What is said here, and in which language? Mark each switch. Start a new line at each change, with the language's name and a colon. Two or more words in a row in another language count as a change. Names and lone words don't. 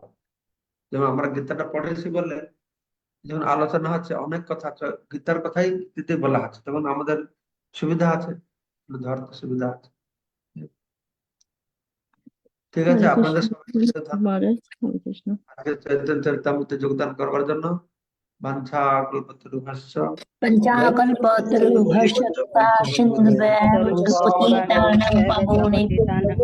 Bangla: যেমন আমরা গীতাটা পড়েছি বলে যখন আলোচনা হচ্ছে অনেক কথা গীতার কথাই দিতে বলা আছে, তখন আমাদের সুবিধা আছে, ধরতে সুবিধা আছে। ঠিক আছে, হরে আপনাদের কৃষ্ণ সবাইকে ধন্যবাদ মহারাজ, হরে কৃষ্ণ। আজকে চৈতন্য চরিতামৃতে যোগদান করবার জন্য।
Sanskrit: বাঞ্ছা কল্পতরুভ্যশ্চ पञ्चाकल्पतरुभ्यश्च कृपा सिन्धुभ्यः एव पतितानां पावनेभ्यो